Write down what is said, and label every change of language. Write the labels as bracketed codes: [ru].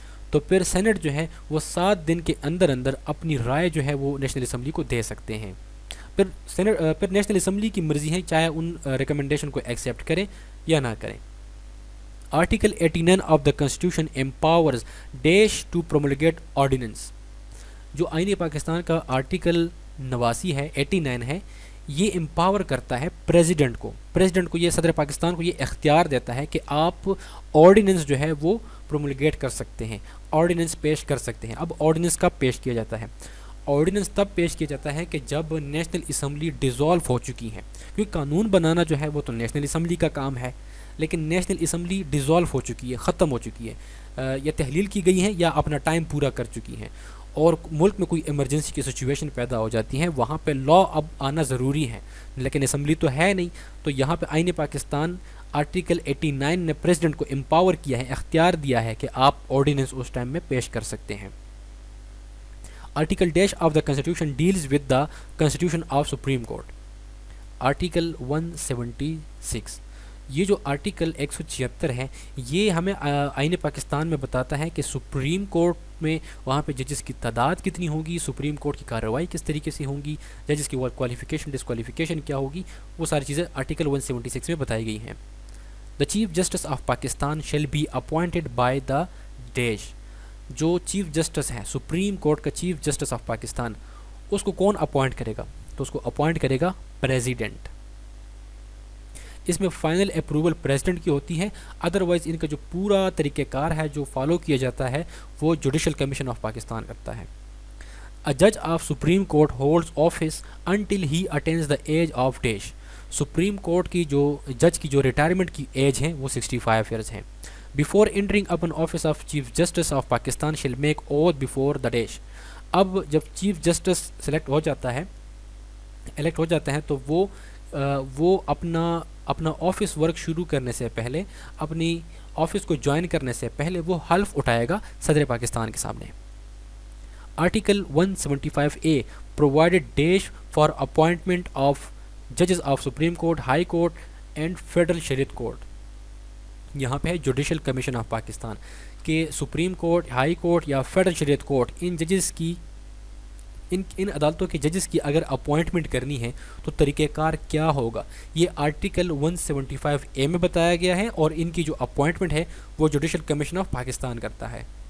[ur] تو پھر سینٹ جو ہے وہ 7 دن کے اندر اندر اپنی رائے جو ہے وہ نیشنل اسمبلی کو دے سکتے ہیں. پھر نیشنل اسمبلی کی مرضی ہے چاہے ان ریکمنڈیشن کو ایکسیپٹ کریں یا نہ کریں. [en] Article 89 of the constitution empowers dash to promulgate ordinance. [ur] جو آئین پاکستان کا آرٹیکل 89 ہے، 89 ہے، یہ امپاور کرتا ہے پریزیڈنٹ کو، یہ صدر پاکستان کو یہ اختیار دیتا ہے کہ آپ آرڈیننس جو ہے وہ پرومولگیٹ کر سکتے ہیں، آرڈیننس پیش کر سکتے ہیں. اب آرڈیننس کب پیش کیا جاتا ہے؟ آرڈیننس تب پیش کیا جاتا ہے کہ جب نیشنل اسمبلی ڈیزالو ہو چکی ہے، کیونکہ قانون بنانا جو ہے وہ تو نیشنل اسمبلی کا کام ہے، لیکن نیشنل اسمبلی ڈیزالو ہو چکی ہے، ختم ہو چکی ہے، یا تحلیل کی گئی ہے یا اپنا ٹائم پورا کر چکی ہیں، اور ملک میں کوئی ایمرجنسی کی سچویشن پیدا ہو جاتی ہے، وہاں پہ لا اب آنا ضروری ہے، لیکن اسمبلی تو ہے نہیں. تو یہاں پہ آئین پاکستان آرٹیکل 89 نے پریزیڈنٹ کو امپاور کیا ہے، اختیار دیا ہے کہ آپ آرڈیننس اس ٹائم میں پیش کر سکتے ہیں. [en] Article dash of the constitution deals with the constitution of supreme court. Article 176. [ur] یہ جو آرٹیکل 176 ہے یہ ہمیں آئین پاکستان میں بتاتا ہے کہ سپریم کورٹ میں وہاں پہ ججز کی تعداد کتنی ہوگی، سپریم کورٹ کی کارروائی کس طریقے سے ہوں گی، ججز کی کوالیفیکیشن ڈسکوالیفیکیشن کیا ہوگی، وہ ساری چیزیں آرٹیکل 176 میں بتائی گئی ہیں. [en] The chief justice of Pakistan shall be appointed by the dash. [ur] جو چیف جسٹس ہے، سپریم کورٹ کا چیف جسٹس آف پاکستان، اس کو کون اپوائنٹ کرے گا؟ تو اس کو اپوائنٹ کرے گا پریزیڈنٹ. اس میں فائنل اپروول پریزیڈنٹ کی ہوتی ہے، ادروائز ان کا جو پورا طریقہ کار ہے جو فالو کیا جاتا ہے وہ جوڈیشل کمیشن آف پاکستان کرتا ہے. [en] A judge of Supreme Court holds office until he attains the age of dash. [ur] Supreme court کی جو جج کی جو ریٹائرمنٹ کی ایج ہے وہ 65 ایئرز ہیں. [en] Before entering upon office of Chief Justice of Pakistan shall make oath before the dash. [ur] اب جب چیف جسٹس سلیکٹ ہو جاتا ہے، الیکٹ ہو جاتا ہے، تو وہ اپنا آفس ورک شروع کرنے سے پہلے، اپنی آفس کو جوائن کرنے سے پہلے وہ حلف اٹھائے گا صدر پاکستان کے سامنے. [en] Article 175A provided dash for appointment of judges of Supreme Court, High Court and Federal Shariat Court. [ur] یہاں پہ ہے جوڈیشل کمیشن آف پاکستان کہ سپریم کورٹ، ہائی کورٹ یا فیڈرل شریعت کورٹ، ان ججز کی ان عدالتوں کے ججز کی اگر اپوائنٹمنٹ کرنی ہے تو طریقہ کار کیا ہوگا، یہ آرٹیکل 175A میں بتایا گیا ہے، اور ان کی جو اپوائنٹمنٹ ہے وہ جوڈیشل کمیشن آف پاکستان کرتا ہے.